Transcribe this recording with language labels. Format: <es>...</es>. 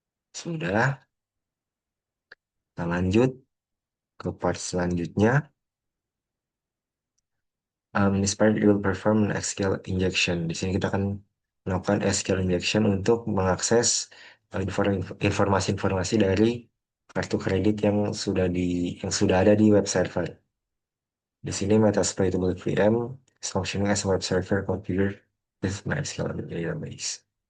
<id>Sudah, kita lanjut ke part selanjutnya.</id> <en>In this part, you will perform an SQL injection.</en> <id>Di sini kita akan melakukan SQL injection untuk mengakses informasi-informasi dari kartu kredit yang sudah ada di web server.</id> <en>Di sini Metasploitable VM is functioning as a web server configured with MySQL database.</en>